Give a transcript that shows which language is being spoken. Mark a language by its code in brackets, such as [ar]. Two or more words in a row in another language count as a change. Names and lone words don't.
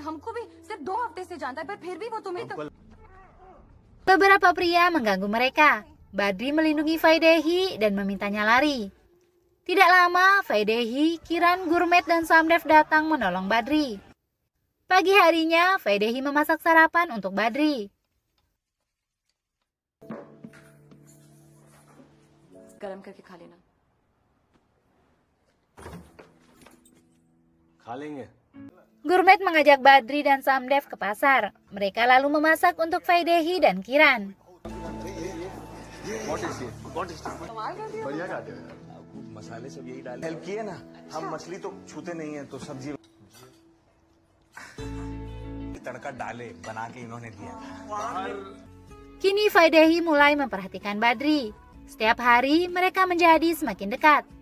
[id] Beberapa pria mengganggu mereka. Badri melindungi Faidehi dan memintanya lari. Tidak lama, Faidehi, Kiran, Gurmit, dan Samdev datang menolong Badri. Pagi harinya, Faidehi memasak sarapan untuk Badri. [hi] गरम करके खा लेना। खा लेंगे। [id] Gurmit mengajak Badri dan Samdev ke pasar. Mereka lalu memasak untuk Faidehi dan Kiran. [hi] बढ़िया खाते हैं मसाले सब यही डाले हेल्प किए ना हम मछली तो छूते नहीं है तो सब्जी तड़का डाले बना के इन्होंने दिया था। [id] Kini Faidehi mulai memperhatikan Badri. Setiap hari mereka menjadi semakin dekat.